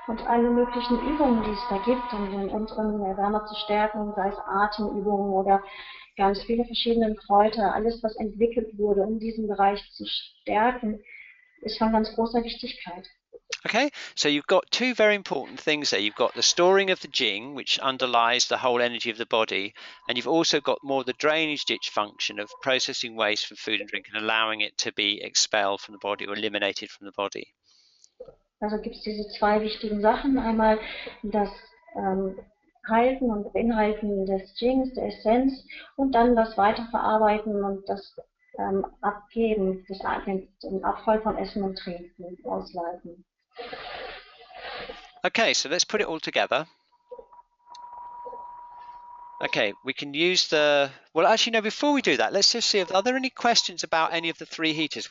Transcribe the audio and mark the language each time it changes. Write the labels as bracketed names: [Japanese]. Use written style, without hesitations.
[German] Und alle möglichen Übungen, die es da gibt, um den unteren Erwärmer zu stärken, sei es Atemübungen oder ganz viele verschiedene Kräuter, alles was entwickelt wurde, um diesen Bereich zu stärken, ist von ganz großer Wichtigkeit. [English] Okay, so you've got two very important things there. You've got the storing of the Jing, which underlies the whole energy of the body, and you've also got more the drainage ditch function of processing waste from food and drink and allowing it to be expelled from the body or eliminated from the body. [German] Also gibt es diese zwei wichtigen Sachen. Einmal das Halten und Beinhalten des Jings, der Essenz, und dann das Weiterverarbeiten und das Abgeben, den Abfall von Essen und Trinken ausleiten. [English] Okay, so let's put it all together. Okay, we can use well, actually, no, before we do that, let's just see, are there any questions about any of the three heaters?